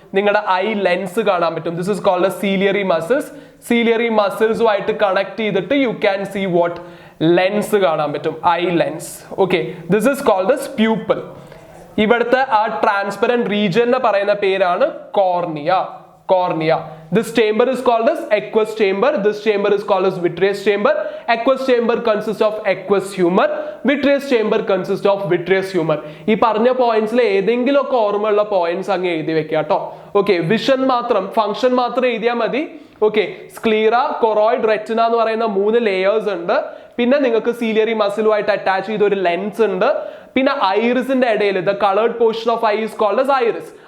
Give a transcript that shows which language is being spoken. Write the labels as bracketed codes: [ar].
[ml] നിങ്ങളുടെ I lens കാണാൻ പറ്റും. [en] This is called as ciliary muscles. [ml] Ciliary മസിൽസുമായിട്ട് connect ചെയ്തിട്ട് [en] You can see what? [ml] Lens കാണാൻ പറ്റും, I lens. Okay, [en] This is called as pupil. [ml] ഇവിടുത്തെ ആ ട്രാൻസ്പെറന്റ് റീജിയനെ പറയുന്ന പേരാണ് cornea. [en] Cornea. This chamber is called as aqueous chamber. This chamber is called as vitreous chamber. Aqueous chamber consists of aqueous humor. Vitreous chamber consists of vitreous humor. [ml] ഈ പറഞ്ഞ പോയിന്റ്സിൽ ഏതെങ്കിലും ഒക്കെ ഓർമ്മയുള്ള points അങ്ങ് എഴുതി വെക്കുക കേട്ടോ. ഓക്കെ, വിഷൻ മാത്രം, function മാത്രം എഴുതിയാൽ മതി. ഓക്കെ, സ്ക്ലീറ, കൊറോയിഡ്, റെറ്റിന എന്ന് പറയുന്ന 3 ലെയേഴ്സ് ഉണ്ട്. പിന്നെ നിങ്ങൾക്ക് സീലിയറി മസിലുമായിട്ട് അറ്റാച്ച് ചെയ്ത ഒരു ലെൻസ് ഉണ്ട്. പിന്നെ ഐറിസിന്റെ ഇടയിൽ [en] The coloured portion of eye is called as iris.